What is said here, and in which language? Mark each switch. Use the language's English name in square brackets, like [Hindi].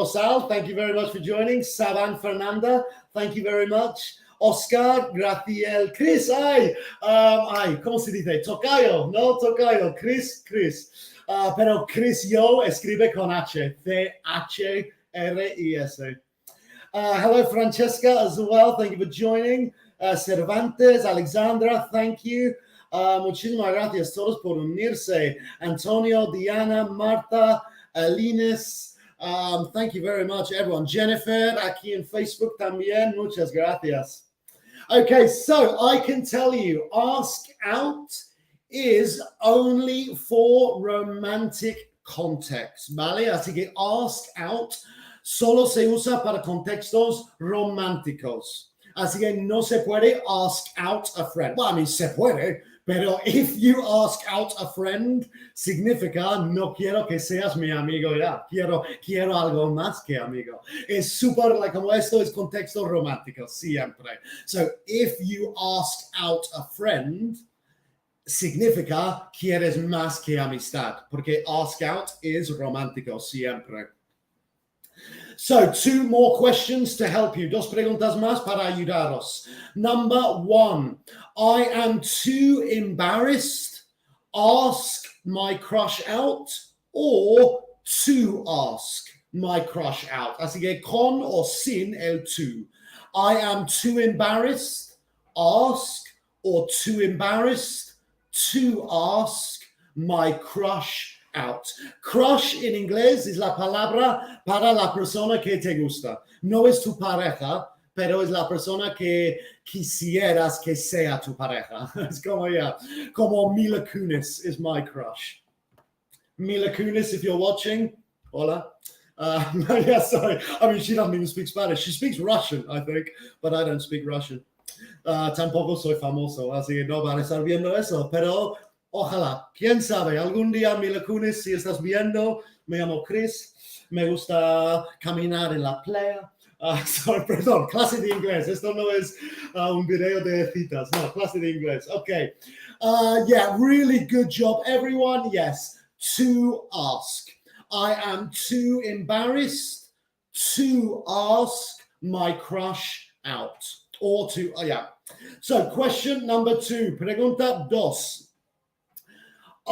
[English] Rosal, thank you very much for joining. Saban Fernanda, thank you very much. [Spanish] Oscar, Graciel, Chris, ¿cómo se dice? Tocayo, no Tocayo, Chris. Pero Chris yo escribe con H, C-H-R-I-S. [English] Hello, Francesca, as well. Thank you for joining. Cervantes, Alexandra, thank you. [Spanish] Muchísimas gracias todos por unirse. [English] Antonio, Diana, Marta, Alines, thank you very much, everyone. [Spanish] Jennifer, aquí en Facebook también, muchas gracias. [English] Okay, so I can tell you, ask out is only for romantic context, ¿vale? [Spanish] Así que ask out solo se usa para contextos románticos. Así que no se puede [English] ask out a friend. Well, I mean, [Spanish] se puede, pero [English] if you ask out a friend, [Spanish] significa no quiero que seas mi amigo ya. Quiero algo más que amigo. Es súper, como esto es contexto romántico, siempre. [English] So, if you ask out a friend, [Spanish] significa quieres más que amistad, porque [English] ask out is [Spanish] romántico siempre. [English] So, 2 more questions to help you. [Spanish] 2 preguntas más para ayudaros. [English] Number 1, I am too embarrassed. Ask my crush out or to ask my crush out. [Spanish] Así que con o sin el to. [English] I am too embarrassed. Ask or too embarrassed to ask my crush out. [Spanish] Crush en inglés es la palabra para la persona que te gusta. No es tu pareja, pero es la persona que quisieras que sea tu pareja. Es como [English] Mila Kunis is my crush. Mila Kunis, if you're watching, hola. Yeah, sorry. I mean, she doesn't even speak Spanish. She speaks Russian, I think, but I don't speak Russian. [Spanish] Tampoco soy famoso, así que no van a estar viendo eso, pero ojalá, quién sabe, algún día Mila Kunis, si estás viendo, me llamo Chris, me gusta caminar en la playa. Perdón, clase de inglés, esto no es un video de citas, no, clase de inglés, okay. [English] Yeah, really good job, everyone. Yes, to ask. I am too embarrassed to ask my crush out. Or to, yeah. So question number 2, [Spanish] pregunta 2.